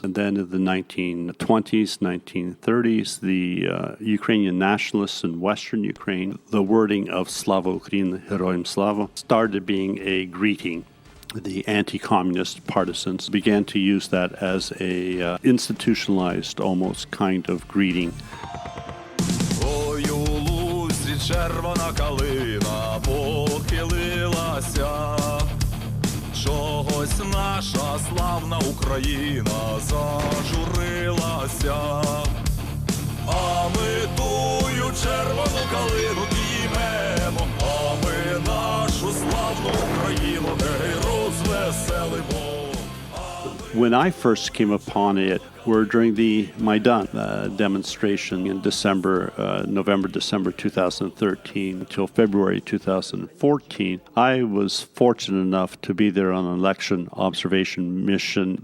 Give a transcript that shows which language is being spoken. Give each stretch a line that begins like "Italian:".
English: And then in the 1920s, 1930s, the Ukrainian nationalists in Western Ukraine, the wording of
Ukrainian: Slava Ukraini, Heroyam Slava,
English: started being a greeting. The anti-communist partisans began to use that as a institutionalized, almost kind of greeting.
Ukrainian: Ой, у лузі червона калина похилилася. Чогось наша славна Україна зажурилася, а ми тую червону калину діймемо, а ми нашу славну Україну гей розвеселимо.
English: When I first came upon it were during the Maidan demonstration in November, December 2013 until February 2014. I was fortunate enough to be there on an election observation mission.